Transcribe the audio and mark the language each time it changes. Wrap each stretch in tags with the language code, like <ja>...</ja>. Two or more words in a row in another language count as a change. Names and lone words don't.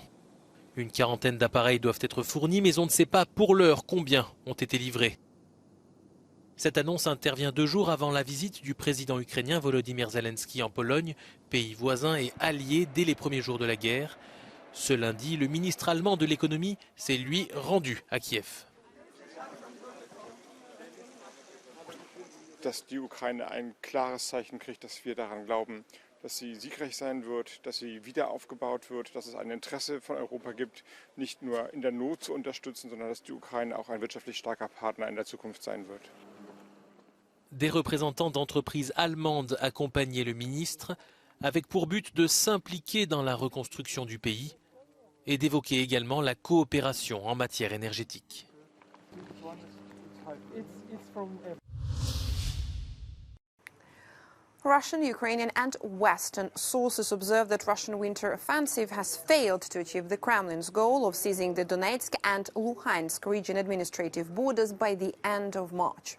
<fr>Une quarantaine d'appareils doivent être fournis, mais on ne sait pas pour l'heure combien ont été livrés. Cette annonce intervient 2 jours avant la visite du président ukrainien Volodymyr Zelensky en Pologne, pays voisin et allié dès les premiers jours de la guerre. Ce lundi, le ministre allemand de l'économie s'est lui rendu à Kiev.</fr> <de>Dass die Ukraine ein klares Zeichen kriegt, dass wir daran glauben, dass sie siegreich sein wird, dass sie wieder aufgebaut wird, dass es ein Interesse von Europa gibt, nicht nur in der Not zu unterstützen, sondern dass die Ukraine auch ein wirtschaftlich starker Partner in der Zukunft sein wird.</de> <fr>Des représentants d'entreprises allemandes accompagnaient le ministre, avec pour but de s'impliquer dans la reconstruction du pays et d'évoquer également la coopération en matière énergétique.</fr> <en>Russian, Ukrainian and Western sources observe that Russian winter offensive has failed to achieve the Kremlin's goal of seizing the Donetsk and Luhansk region administrative borders by the end of March.</en>